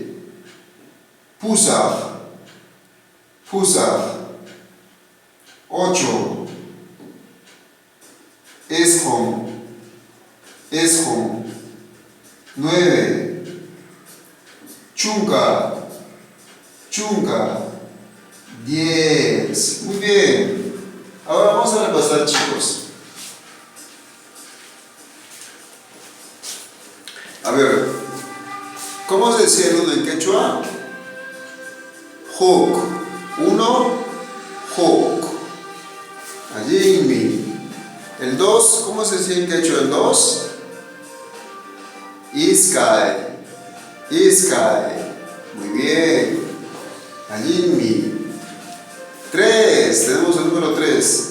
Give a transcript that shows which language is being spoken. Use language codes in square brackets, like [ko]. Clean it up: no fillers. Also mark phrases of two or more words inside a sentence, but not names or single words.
[qu] Pusaj, pusaj, 8. Eshom, eshom, 9. Chunka, chunka, 10. [es] Muy bien. Ahora vamos a repasar, chicos. A ver, ¿cómo se decía el 1 en quechua? [qu] Huk, 1, huk. [es] Allí. El 2, ¿cómo se decía en quechua el 2? [qu] Iskay, iskay. [es] Muy bien. Allí. 3, tenemos el número 3.